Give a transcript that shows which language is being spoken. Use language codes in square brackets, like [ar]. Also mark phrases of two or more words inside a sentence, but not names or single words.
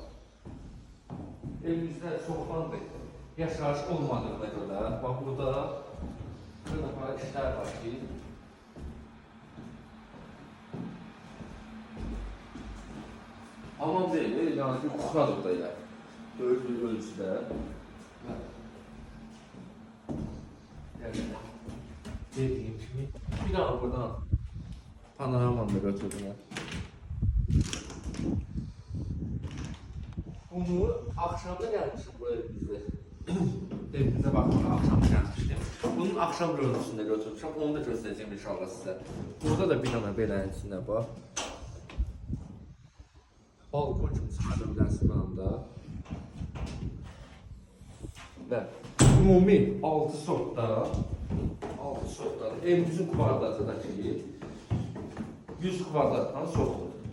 [az] Evimizdə çoxdandır yaşayış olmadığına görə, bax burada bir dəfə işlər var ki, hamam deyil, yəni bir kuxadır da elə, böyük bir ölçüdə. Dediyim kimi, bir dənə buradan panoramanı da götürdüm. [tr] Bunu akşamda gelmişim bu evimizde. Evimize bakmadan akşam gelmiştim. Bunun akşam görüntüsünde götürmüşüm. Onu da göstereceğim inşallah size. [az] Burada da bir tane belənin içində var. Balkon kimi çıxarda bilərsiniz anda. Və ümumi 6 sotda evimizin kvadratıdaki 100 kvadratdan çoxdur.